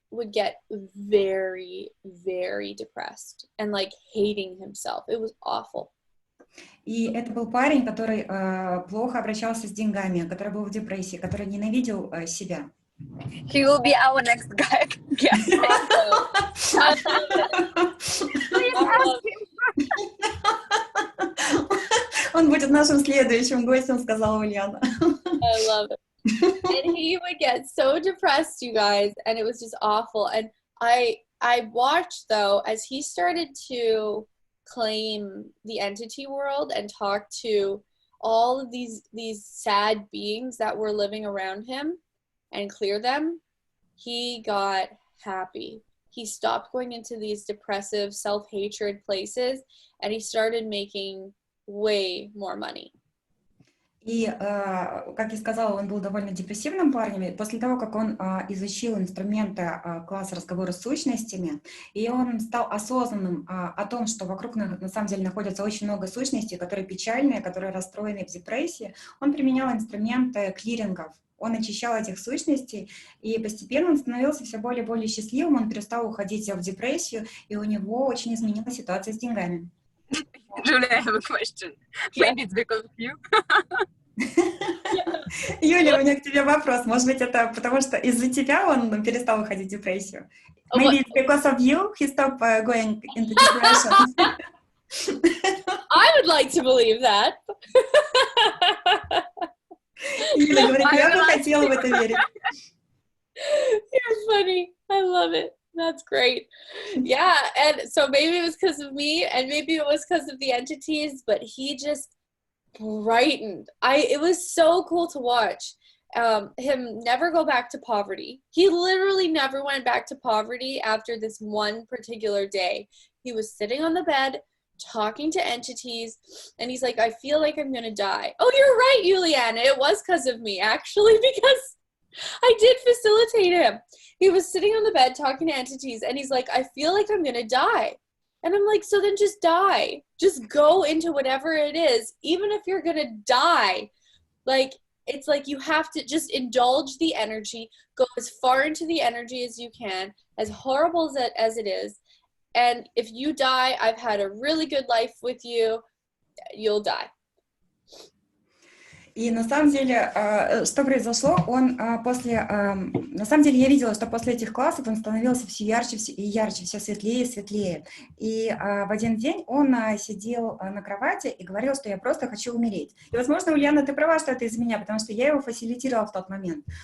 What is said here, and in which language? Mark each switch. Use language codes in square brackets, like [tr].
[en] would get very, very depressed and like hating himself. It was awful. [ru] И это был парень, который плохо обращался с деньгами, который был в депрессии, который ненавидел себя. [en] He will be our next guy. Guest. I love it. Please ask him. [ru] Он будет нашим следующим гостем, сказала Ульяна. [en] I love it. And he would get so depressed, you guys, and it was just awful. And I watched, though, as he started to claim the entity world and talk to all of these sad beings that were living around him and clear them, he got happy. He stopped going into these depressive, self-hatred places, and he started making way more money. [ru] И, как я сказала, он был довольно депрессивным парнем. И после того, как он изучил инструменты класса разговора с сущностями, и он стал осознанным о том, что вокруг на самом деле находится очень много сущностей, которые печальные, которые расстроены в депрессии, он применял инструменты клирингов. Он очищал этих сущностей, и постепенно он становился все более и более счастливым, он перестал уходить в депрессию, и у него очень изменилась ситуация с деньгами. [en] Julia, I have a question. Maybe it's because of you. [ru] Юлия, у меня к тебе вопрос. Может быть, это потому что из-за тебя он перестал уходить в депрессию? [en] Maybe it's because of you he stopped going into depression. I would like to believe that. [ru] Юля говорит, я бы хотела в это верить. [en] You're funny. I love it. That's great. Yeah, and so maybe it was because of me, and maybe it was because of the entities, but he just brightened. It was so cool to watch him never go back to poverty. He literally never went back to poverty after this one particular day. He was sitting on the bed talking to entities, and he's like, I feel like I'm gonna die. Oh, you're right, Juliana. It was because of me, actually, because I did facilitate him. He was sitting on the bed talking to entities, and he's like, I feel like I'm gonna die. And I'm like, so then just die. Just go into whatever it is, even if you're gonna die. Like, it's like you have to just indulge the energy, go as far into the energy as you can, as horrible as it is. And if you die, I've had a really good life with you, you'll die. [ru] И на самом деле, что произошло, он на самом деле я видела, что после этих классов он становился все ярче и ярче, все светлее и светлее. И в один день он сидел на кровати и говорил, что я просто хочу умереть. И, возможно, Ульяна, ты права, что это из меня, потому что я его фасилитировала в тот момент.